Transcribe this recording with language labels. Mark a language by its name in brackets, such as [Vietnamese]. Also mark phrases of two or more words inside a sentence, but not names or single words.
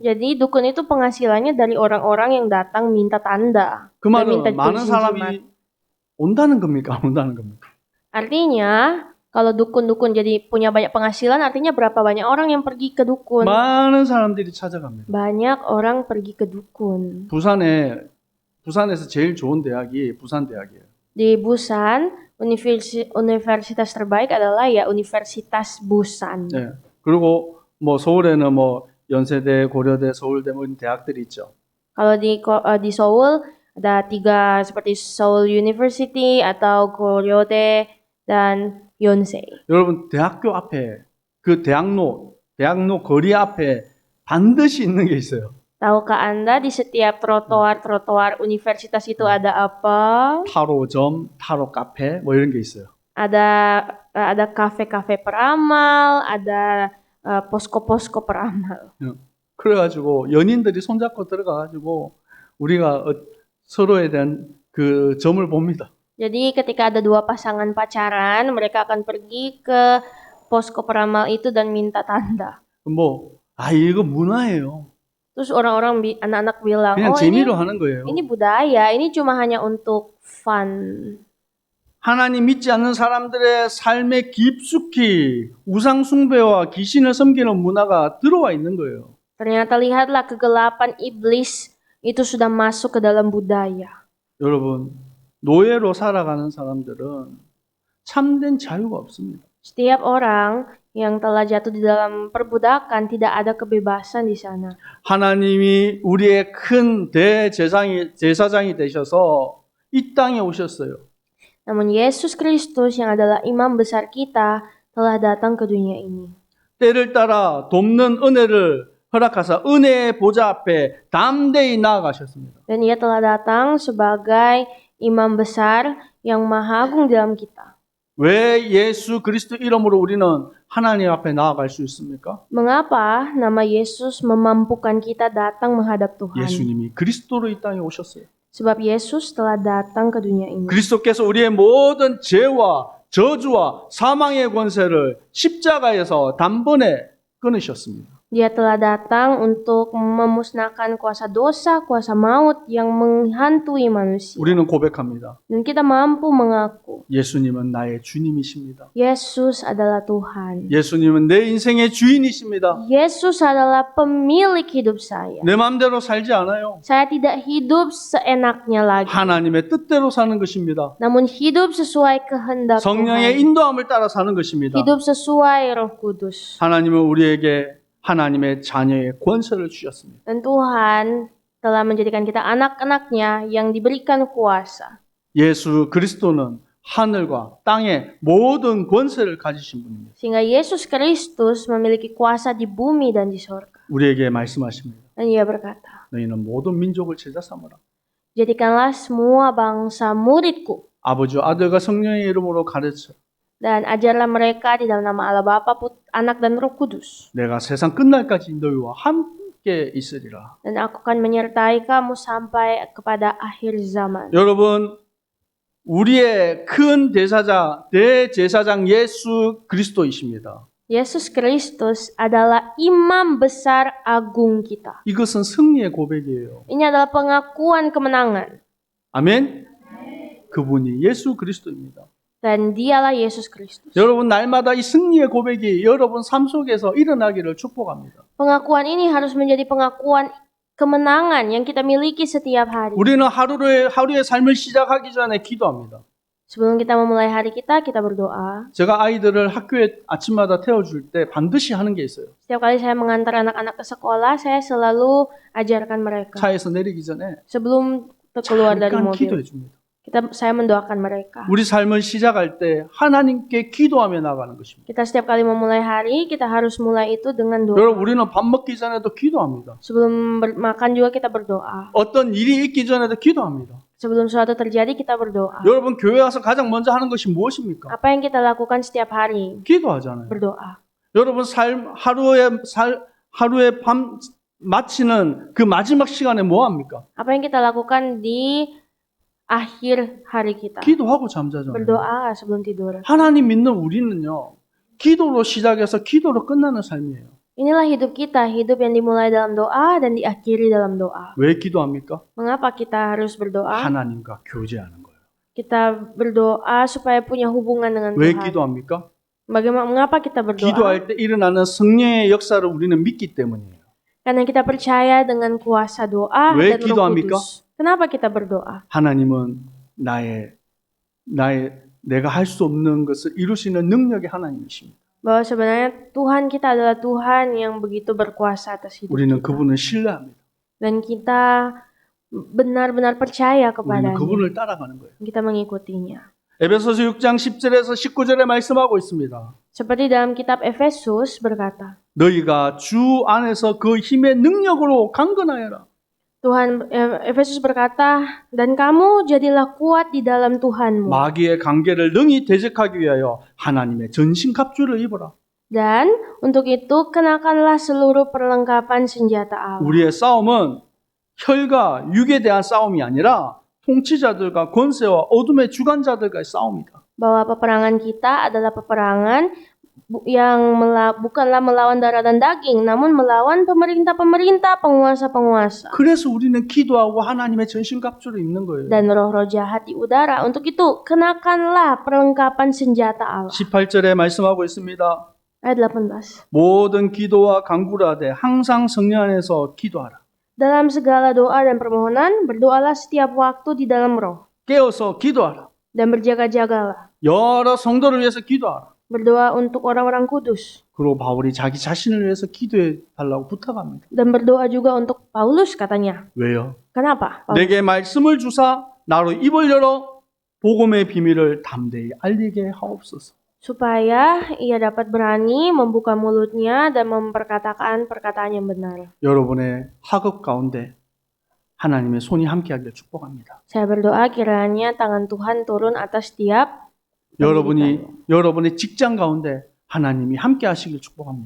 [Indonesian] Jadi dukun itu penghasilannya dari orang-orang yang datang minta tanda. [Korean] 그 [Indonesian] dan minta [Korean] 말은 많은 [Indonesian] kursi [Korean] 사람이 [Indonesian] jimat. [Korean] 온다는 겁니까? 안 온다는 겁니까? [Indonesian] Artinya, kalau dukun-dukun jadi punya banyak penghasilan, artinya berapa banyak orang yang pergi ke dukun? [Korean] 많은 사람들이 찾아갑니다. [Indonesian] Banyak orang pergi ke dukun. [Korean] 부산에서 제일 좋은 대학이 부산대학이에요. [Indonesian] Di Busan, universitas terbaik adalah ya Universitas Busan. [Korean] 네. 그리고 뭐 서울에는 뭐 연세대, 고려대, 서울대 뭐 이런 대학들이 있죠. [Indonesian] Kalau di Seoul ada 3 seperti Seoul University atau Goryeo-dae dan Yonsei. [Korean] 여러분 대학교 앞에 그 대학로 거리 앞에 반드시 있는 게 있어요. [Indonesian] Tahukah Anda di setiap trotoar universitas itu ada apa? [Korean] 타로점, 타로 카페 뭐 이런 게 있어요. [Indonesian] Ada kafe-kafe peramal, ada posko-posko peramal. [Korean] 그래가지고 연인들이 손잡고 들어가가지고 우리가 서로에 대한 그 점을 봅니다. [Indonesian] Jadi ketika ada 2 pasangan pacaran, mereka akan pergi ke posko peramal itu dan minta tanda. [Korean] 이거 문화예요. [Indonesian] Terus anak-anak bilang, [Korean] 그냥 재미로 하는 거예요. [Indonesian] ini budaya, ini cuma hanya untuk fun. [Korean] 하나님 믿지 않는 사람들의 삶에 깊숙이 우상 숭배와 귀신을 섬기는 문화가 들어와 있는 거예요. [Indonesian] Ternyata lihatlah kegelapan iblis itu sudah masuk ke dalam budaya. [Korean] 여러분, 노예로 살아가는 사람들은 참된 자유가 없습니다. [Indonesian] Setiap orang yang telah jatuh di dalam perbudakan tidak ada kebebasan di sana. [Korean] 하나님이 우리의 큰 제사장이 되셔서 이 땅에 오셨어요. [Indonesian] Namun Yesus Kristus yang adalah imam besar kita telah datang ke dunia ini. [Korean] 때를 따라 돕는 은혜를 허락하사 은혜의 보좌 앞에 담대히 나아가셨습니다. [Indonesian] Dan ia telah datang sebagai imam besar yang maha agung dalam kita. [Korean] 왜 예수 그리스도 이름으로 우리는 하나님 앞에 나아갈 수 있습니까? [Indonesian] Mengapa nama Yesus memampukan kita datang menghadap Tuhan? [Korean] 예수님이 그리스도로 이 땅에 오셨어요. [Indonesian] Sebab Yesus telah datang ke dunia ini. [Korean] 그리스도께서 우리의 모든 죄와 저주와 사망의 권세를 십자가에서 단번에 끊으셨습니다. [Indonesian] Dia telah datang untuk memusnahkan kuasa dosa, kuasa maut yang menghantui manusia. [Korean] 우리는 고백합니다. [Indonesian] Dan kita mampu mengaku, [Korean] 예수님은 나의 주님이십니다. [Indonesian] Yesus adalah Tuhan. [Korean] 예수님은 내 인생의 주인이십니다. [Indonesian] Yesus adalah pemilik hidup saya. [Korean] 내 마음대로 살지 않아요. [Indonesian] Saya tidak hidup seenaknya lagi, [Korean] 하나님의 뜻대로 사는 것입니다. [Indonesian] namun hidup sesuai kehendak [Korean] 성령의 [Indonesian] Tuhan. [Korean] 인도함을 따라 사는 것입니다. [Indonesian] Hidup sesuai Roh Kudus. [Korean] 하나님은 우리에게 하나님의 자녀의 권세를 주셨습니다. [Indonesian] Dan Tuhan telah menjadikan kita anak-anaknya yang diberikan kuasa. [Korean] 예수 그리스도는 하늘과 땅의 모든 권세를 가지신 분입니다. [Indonesian] Sehingga Yesus Kristus memiliki kuasa di bumi dan di sorga. [Korean] 우리에게 말씀하십니다. [Indonesian] Dan ia berkata, [Korean] 너희는 모든 민족을 제자 삼으라. [Indonesian] jadikanlah semua bangsa muridku [Korean] 아버지와 아들과 성령의 이름으로 가르쳐. [Indonesian] dan ajarlah mereka di dalam nama Allah Bapa, Anak dan Roh Kudus. [Korean] 내가 세상 끝날까지 너희와 함께 있으리라. [Indonesian] Dan aku akan menyertai kamu sampai kepada akhir zaman. [Korean] 여러분, 우리의 큰 대제사장 예수 그리스도이십니다. [Indonesian] Yesus Kristus adalah imam besar agung kita. [Korean] 이것은 승리의 고백이에요. [Indonesian] Ini adalah pengakuan kemenangan. [Korean] 아멘. 그분이 예수 그리스도입니다. [Indonesian] Dan dialah Yesus Kristus. [Korean] 여러분 날마다 이 승리의 고백이 여러분 삶 속에서 일어나기를 축복합니다. [Indonesian] Pengakuan ini harus menjadi pengakuan kemenangan yang kita miliki setiap hari. [Korean] 우리는 하루의 삶을 시작하기 전에 기도합니다. [Indonesian] Sebelum kita memulai hari kita berdoa. [Korean] 제가 아이들을 학교에 아침마다 태워줄 때 반드시 하는 게 있어요. [Indonesian] Setiap kali saya mengantar anak-anak ke sekolah, saya selalu ajarkan mereka. [Korean] 차에서 내리기 전에 [Indonesian] Sebelum keluar dari [Korean] 잠깐 [Indonesian] mobil, [Korean] 기도해 줍니다. [Indonesian] saya mendoakan mereka. [Korean] 우리 삶을 시작할 때 하나님께 기도하며 나가는 것입니다. [Indonesian] Kita setiap kali memulai hari, kita harus mulai itu dengan doa. [Korean] 여러분 우리는 밥 먹기 전에도 기도합니다. [Indonesian] Sebelum makan juga kita berdoa. [Korean] 어떤 일이 있기 전에도 기도합니다. [Indonesian] Sebelum suatu terjadi, kita berdoa. [Korean] 여러분 교회 와서 가장 먼저 하는 것이 무엇입니까? [Indonesian] Apa yang kita lakukan setiap hari? [Korean] 기도하잖아요. [Indonesian] Berdoa. [Korean] 여러분 하루에 밤 마치는 그 마지막 시간에 뭐 합니까? [Indonesian] Apa yang kita lakukan di akhir hari kita? [Korean] 기도하고 잠자잖아요. [Indonesian] Berdoa sebelum tidur. [Korean] 하나님 믿는 우리는요. 기도로 시작해서 기도로 끝나는 삶이에요. [Indonesian] Inilah hidup kita, hidup yang dimulai dalam doa dan diakhiri dalam doa. [Korean] 왜 기도합니까? [Indonesian] Mengapa kita harus berdoa? [Korean] 하나님과 교제하는 거예요. [Indonesian] Kita berdoa supaya punya hubungan dengan [Korean] 왜 [Indonesian] Tuhan. [Korean] 기도합니까? [Indonesian] Mengapa kita berdoa? [Korean] 기도할 때 일어나는 성령의 역사를 우리는 믿기 때문이에요. [Indonesian] Karena kita percaya dengan kuasa doa [Korean] 왜 [Indonesian] dan Roh [Korean] 기도합니까? [Indonesian] Kudus. Kenapa kita berdoa? [Korean] 하나님은 내가 할 수 없는 것을 이루시는 능력의 하나님이십니다. [Indonesian] Bahwa sebenarnya Tuhan kita adalah Tuhan yang begitu berkuasa atas hidup [Korean] 우리는 [Indonesian] kita. [Korean] 그분을 신뢰합니다. [Indonesian] Dan kita benar-benar percaya [Korean] 우리는 [Indonesian] kepadanya. [Korean] 그분을 따라가는 거예요. [Indonesian] Kita mengikutinya. [Korean] 에베소서 6장 10절에서 19절에 말씀하고 있습니다. [Indonesian] Seperti dalam kitab Efesus berkata, [Korean] 너희가 주 안에서 그 힘의 능력으로 강건하여라. [Indonesian] Efesus berkata, dan kamu jadilah kuat di dalam Tuhanmu. [Korean] 마귀의 관계를 능히 대적하기 위하여 하나님의 전신 갑주를 입어라. [Indonesian] Dan untuk itu kenakanlah seluruh perlengkapan senjata Allah. [Korean] 우리의 싸움은 혈과 육에 대한 싸움이 아니라 통치자들과 권세와 어둠의 주관자들과의 싸움이다. [Indonesian] Bahwa peperangan kita adalah peperangan bukanlah melawan darah dan daging, namun melawan pemerintah-pemerintah, penguasa-penguasa, [Korean] 그래서 우리는 기도하고 하나님의 전신갑주를 입는 거예요. [Indonesian] dan roh-roh jahat di udara. Untuk itu, kenakanlah perlengkapan senjata Allah. [Korean] 18절에 말씀하고 있습니다. [Indonesian] Ayat 18. [Korean] 모든 기도와 간구를 하되 항상 성령 안에서 기도하라. [Indonesian] Dalam segala doa dan permohonan, berdoalah setiap waktu di dalam roh, [Korean] 깨어서 기도하라. [Indonesian] dan berjaga-jagalah. [Korean] 여러 성도를 위해서 기도하라. [Indonesian] Berdoa untuk orang-orang kudus, [Korean] 그리고 바울이 자기 자신을 위해서 기도해 달라고 부탁합니다. [Indonesian] dan berdoa juga untuk Paulus katanya. [Korean] 왜요? [Indonesian] Kenapa? Paulus? [Korean] 내게 말씀을 주사 나로 입을 열어 복음의 비밀을 담대히 알리게 하옵소서. [Indonesian] Supaya ia dapat berani membuka mulutnya dan memperkatakan perkataan yang benar. [Korean] 여러분의 학업 가운데 하나님의 손이 함께하기를 축복합니다. [Indonesian] Saya berdoa kiranya tangan Tuhan turun atas setiap [Korean] 여러분의 직장 가운데 하나님이 함께하시길 축복합니다.